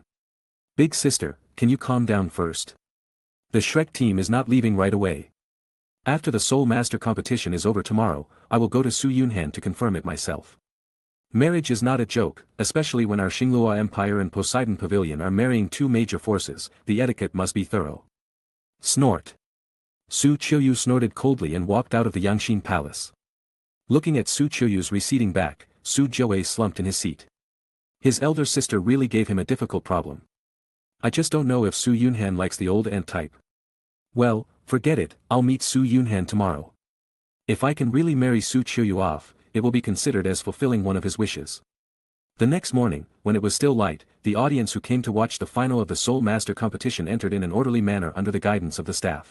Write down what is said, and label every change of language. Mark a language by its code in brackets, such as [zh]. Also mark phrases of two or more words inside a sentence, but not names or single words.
[en] "Big sister, can you calm down first? The Shrek team is not leaving right away. After the Soul Master competition is over tomorrow, I will go to Su Yunhan to confirm it myself. Marriage is not a joke, especially when our Xinglua Empire and Poseidon Pavilion are marrying two major forces, the etiquette must be thorough." Snort. Su Qiuyu snorted coldly and walked out of the Yangxin Palace. Looking at Su Qiuyu's receding back, Su Jiawei slumped in his seat. His elder sister really gave him a difficult problem. I just don't know if Su Yunhan likes the old aunt type. Well, forget it, I'll meet Su Yunhan tomorrow. If I can really marry Su Qiuyu off, it will be considered as fulfilling one of his wishes. The next morning, when it was still light, the audience who came to watch the final of the Soul Master competition entered in an orderly manner under the guidance of the staff.